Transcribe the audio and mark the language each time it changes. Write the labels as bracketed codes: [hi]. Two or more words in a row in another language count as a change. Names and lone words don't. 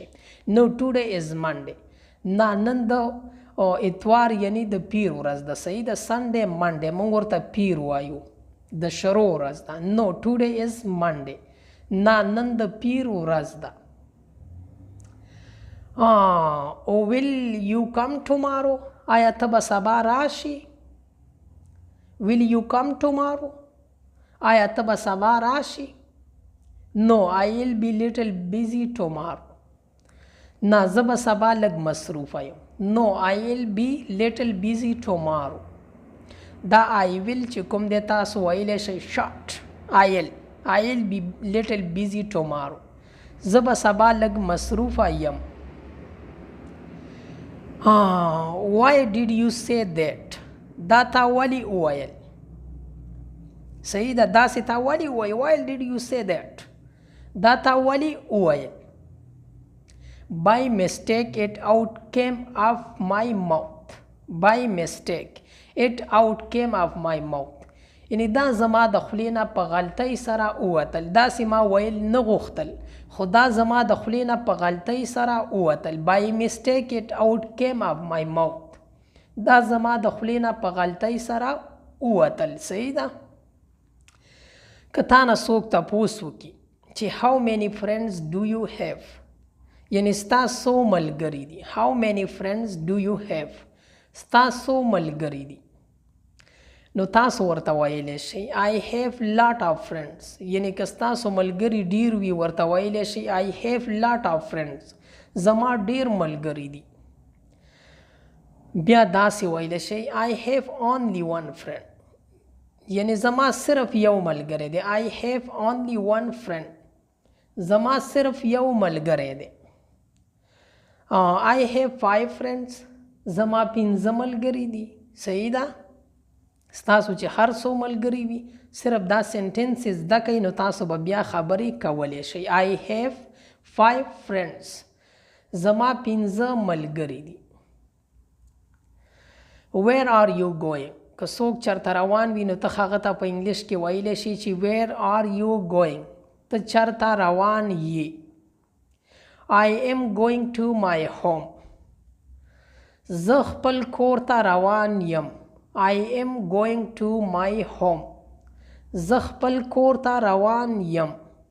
[en] No, today is Monday. [ps] نه نن د اتوار یعنی د پیر ورځ ده. صحیح ده. [en] Sunday, Monday [ps] موږ ورته پیر وایو. د شرو ورځ ده. [en] No, today is Monday. [ps] نه نن د پیر ورځ ده. [en] Will you come tomorrow؟ [ps] آیا ته به سبا راشي؟ [en] Will you come tomorrow؟ [ps] آیا ته به سبا راشي؟ [en] No, I will be little busy tomorrow. [ps] نه زه به سبا لږ مصروفه یم. [en] No, I will be little busy tomorrow. [ps] دا [en] I will [ps] چې کوم دی تاسو ویلی شئ short. [en] I will be little busy tomorrow. [ps] زه به سبا لږ مصروفه یم. [en] Why did you say that؟ [ps] دا تا ولې وویل؟ صحیح ده. داسې تا ولې وویل؟ [en] Why did you say that؟ [ps] دا تا ولې وویل؟ [en] By mistake it out came off my mouth. By mistake it out came off my mouth. [ps] یعنی دا زما د خولې نه په غلطۍ سره ووتل. داسې ما ویل نه غوښتل خو دا زما د خولې نه په غلطۍ سره ووتل. [en] By mistake it out came off my mouth. [ps] دا زما د خولې نه په غلطۍ سره ووتل. صحیح ده. که تا نه څوک تپوس وکړي چې [en] how many friends do you have؟ [ps] یعنی ستا څو ملګري دي. [en] How many friends do you have؟ [ps] ستا څو ملګري دي. نو تاسو ورته ویلی شئ [en] I have lot of friends. [ps] یعنی که ستاسو ملګري ډیر وي ورته ویلی شئ [en] I have lot of friends. [ps] زما ډیر ملګري دي. بیا داسې ویلی شئ [en] I have only one friend. [ps] یعنی زما صرف یو ملګری دی. [en] I have only one friend. [ps] زما صرف یو ملګری دی. [en] I have 5 friends. [ps] زما 5 ملګري دي. صحیح ده. ستاسو چې هر څو ملګري وي صرف دا سنټنس زده کوئ نو تاسو به بیا خبرې کولی شئ. [en] I have 5 friends. [ps] زما 5 ملګري دي. [en] Where are you going؟ [ps] که څوک چېرته روان وي نو ته هغه ته په انګلیش کې ویلی شي چې [en] Where are you going؟ [ps] ته چېرته روان یې. [en] I am going to my home. [ps] زه خپل کور ته روان یم. [en] I am going to my home, [ps] زه خپل کور ته روان یم.